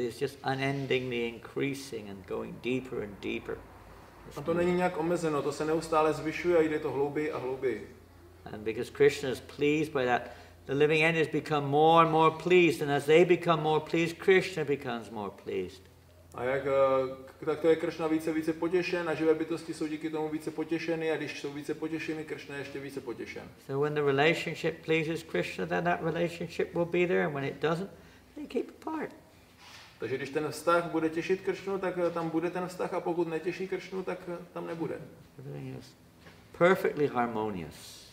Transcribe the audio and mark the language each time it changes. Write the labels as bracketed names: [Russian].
[English] It's just unendingly increasing and going deeper and deeper. [Czech] A to není nějak omezeno, to se neustále zvyšuje a jde to hlouběji a hlouběji. [English] And because Krishna is pleased by that, the living entities become more and more pleased, and as they become more pleased, Krishna becomes more pleased. [Czech] A jak tak to je Kršna více potěšen a živé bytosti jsou díky tomu více potěšeny a když jsou více potěšeny, Kršna je ještě více potěšen. [English] So when the relationship pleases Krishna, then that relationship will be there, and when it doesn't, they keep apart. [Czech] Takže když ten vztah bude těšit Kršnu, tak tam bude ten vztah a pokud netěší Kršnu, tak tam nebude. [English] Everything is perfectly harmonious.